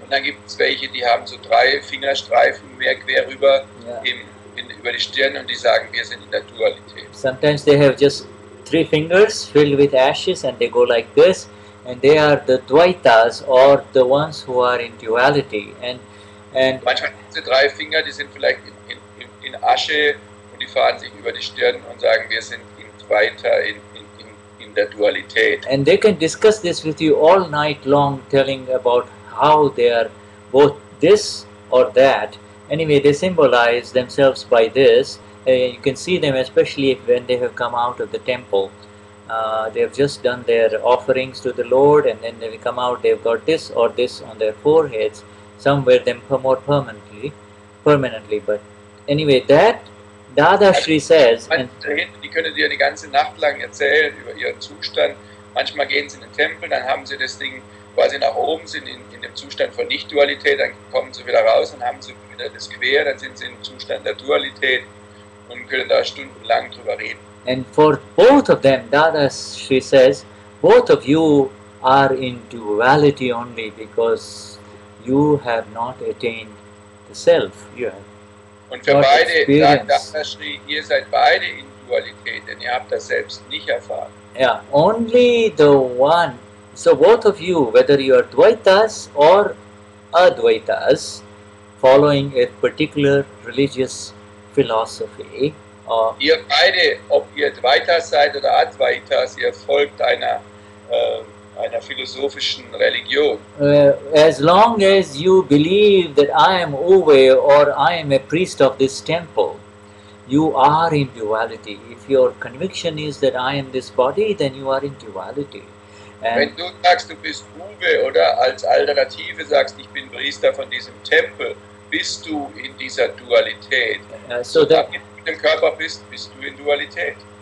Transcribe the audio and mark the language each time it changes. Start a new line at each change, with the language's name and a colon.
German: Und dann gibt es welche, die haben so 3 Fingerstreifen mehr quer rüber über die Stirn und die sagen, wir sind in der Dualität.
English: Sometimes they have just 3 fingers filled with ashes and they go like this, and they are the Dvaitas, or the ones who are in duality. And
German: manchmal diese 3 Finger, die sind vielleicht in Asche und die fahren sich über die Stirn und sagen, wir sind in Dvaita, in der Dualität.
English: And they can discuss this with you all night long, telling about how they are both this or that. Anyway, they symbolize themselves by this. You can see them especially when they have come out of the temple. They have just done their offerings to the Lord, and then they come out, they've got this or this on their foreheads. Some wear them more permanently. But anyway, that Dadashri says...
German: Die können dir die ganze Nacht lang erzählen über ihren Zustand. Manchmal gehen sie in den Tempel, dann haben sie das Ding quasi nach oben, sind in dem Zustand von Nicht-Dualität, dann kommen sie wieder raus und haben sie wieder das Quer, dann sind sie im Zustand der Dualität und können da stundenlang drüber reden.
English: And for both of them, Dadashri says, both of you are in duality only because you have not attained the self. You have
German: und für beide sagt Dadashri, ihr seid beide in Dualität, denn ihr habt das selbst nicht erfahren.
English: Yeah, only the one. So both of you, whether you are Dvaitas or Advaitas, following a particular religious philosophy, or
German: Ihr beide, ob ihr Dvaitas seid oder Advaitas, ihr folgt einer philosophischen Religion.
English: as long as you believe that I am Uwe or I am a priest of this temple, you are in duality. If your conviction is that I am this body, then you are in duality.
German: Wenn du sagst, du bist Uwe oder als Alternative sagst, ich bin Priester von diesem Tempel, bist du in dieser Dualität.
English: So that
German: Solange du mit dem Körper bist, bist du in Dualität.